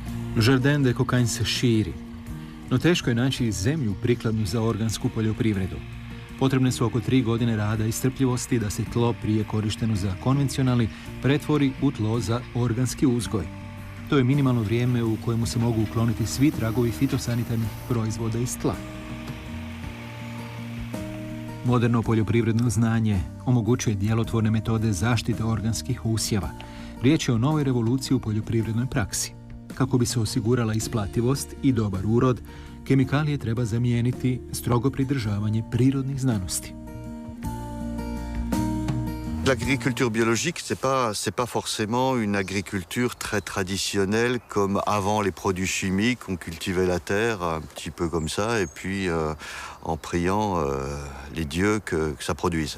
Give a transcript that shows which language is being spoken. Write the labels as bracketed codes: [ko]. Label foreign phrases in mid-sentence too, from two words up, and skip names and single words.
[hr] Jardin de Cocagne se širi, no teško je naći zemlju prikladnu za organsku poljoprivredu. Potrebne su oko 3 godine rada i strpljivosti da se tlo prije korišteno za konvencionalni pretvori u tlo za organski uzgoj. To je minimalno vrijeme u kojemu se mogu ukloniti svi tragovi fitosanitarnih proizvoda iz tla. Moderno poljoprivredno znanje omogućuje djelotvorne metode zaštite organskih usjeva. Riječ je o novoj revoluciji u poljoprivrednoj praksi. Kako bi se osigurala isplativost i dobar urod, kemikalije treba zamijeniti strogo pridržavanje prirodnih znanosti. [fr] L'agriculture biologique, c'est pas forcément une agriculture très traditionnelle comme avant les produits chimiques. On cultivait la terre un petit peu comme ça et puis en priant les dieux que ça produise.